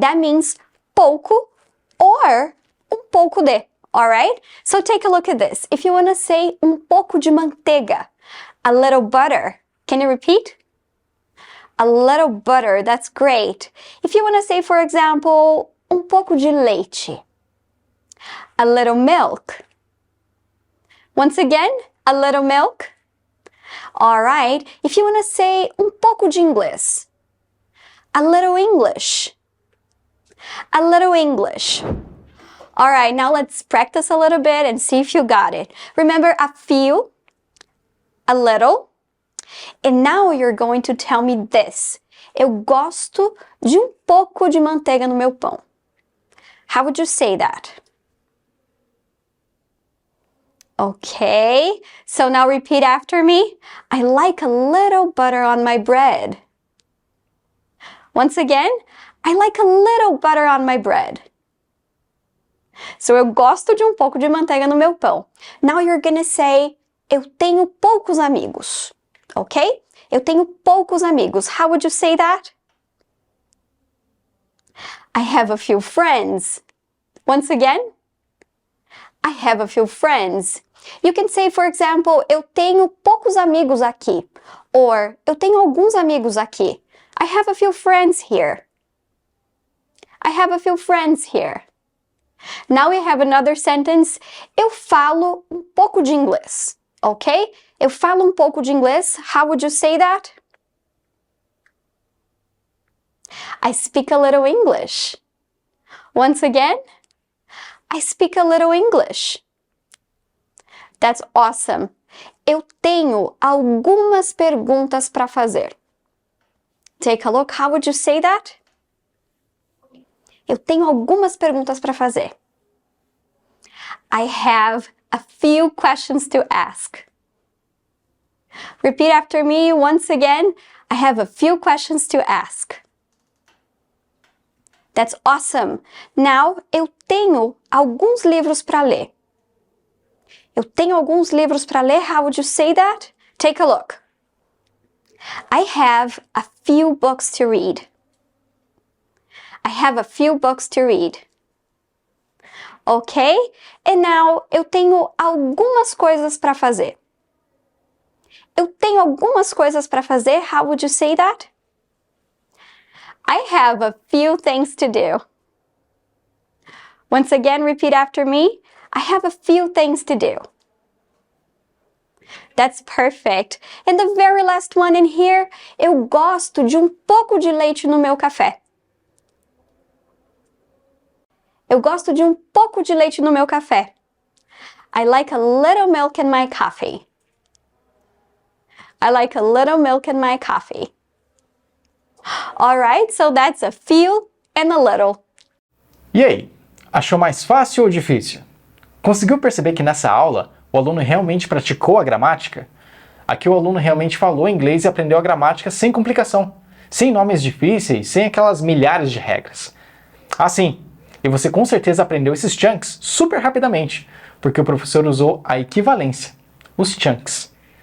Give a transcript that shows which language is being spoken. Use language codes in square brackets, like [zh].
[en] That means pouco or pouco de. Alright? So take a look at this. If you want to say [pt] pouco de manteiga, [en] A little butter. Can you repeat? A little butter, that's great. If you want to say, for example, [pt] pouco de leite. [en] A little milk. Once again, a little milk. All right, if you want to say [pt] pouco de inglês. [en] A little English. A little English. All right, now let's practice a little bit and see if you got it. Remember, a few, a little, and now you're going to tell me this. [pt] Eu gosto de pouco de manteiga no meu pão. [en] How would you say that? Okay, so now repeat after me. I like a little butter on my bread. Once again, I like a little butter on my bread. So [pt] eu gosto de pouco de manteiga no meu pão. [en] Now you're gonna say, [pt] eu tenho poucos amigos. [en] Okay? [pt] Eu tenho poucos amigos. [en] How would you say that? I have a few friends. Once again, I have a few friends. You can say, for example, [pt] eu tenho poucos amigos aqui. Or, eu tenho alguns amigos aqui. [en] I have a few friends here. I have a few friends here. Now we have another sentence. [pt] Eu falo pouco de inglês. Ok? Eu falo pouco de inglês. [en] How would you say that? I speak a little English. Once again, I speak a little English. That's awesome. [pt] Eu tenho algumas perguntas para fazer. [en] Take a look. How would you say that? [pt] Eu tenho algumas perguntas para fazer. [en] I have a few questions to ask. Repeat after me once again. I have a few questions to ask. That's awesome. [pt] Now, eu tenho alguns livros para ler. Eu tenho alguns livros para ler. [en] How would you say that? Take a look. I have a few books to read. I have a few books to read. Ok? And now, [pt] eu tenho algumas coisas para fazer. Eu tenho algumas coisas para fazer. [en] How would you say that? I have a few things to do. Once again, repeat after me. I have a few things to do. That's perfect. And the very last one in here, [pt] eu gosto de pouco de leite no meu café. Eu gosto de pouco de leite no meu café. [en] I like a little milk in my coffee. I like a little milk in my coffee. All right, so that's a few and a little. [pt] E aí, achou mais fácil ou difícil? Conseguiu perceber que nessa aula o aluno realmente praticou a gramática? Aqui o aluno realmente falou inglês e aprendeu a gramática sem complicação, sem nomes difíceis, sem aquelas milhares de regras. Sim, e você com certeza aprendeu esses chunks super rapidamente, porque o professor usou a equivalência, os chunks.